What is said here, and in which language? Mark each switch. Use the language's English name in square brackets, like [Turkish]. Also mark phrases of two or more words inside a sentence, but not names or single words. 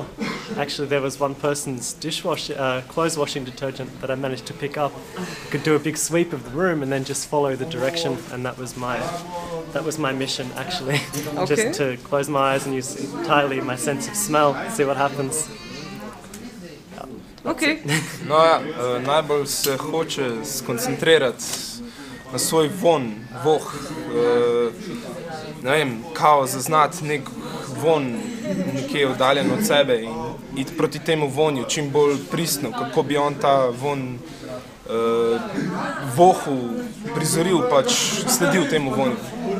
[English] Actually, there was one person's clothes washing detergent that I managed to pick up. I could do a big sweep of the room and then just follow the direction, and that was my mission, actually. Okay. Just to close my eyes and use entirely my sense of smell, see what happens. Okay. [Slovenian] No ja, najbolj se hoče skoncentrirati na svoj voh. Ne vem, kao zaznati nek von nekje oddaljen od sebe in iti proti temu vonju čim bolj pristno, kako bi on ta von vohu prizoril, pač sledil temu vonju.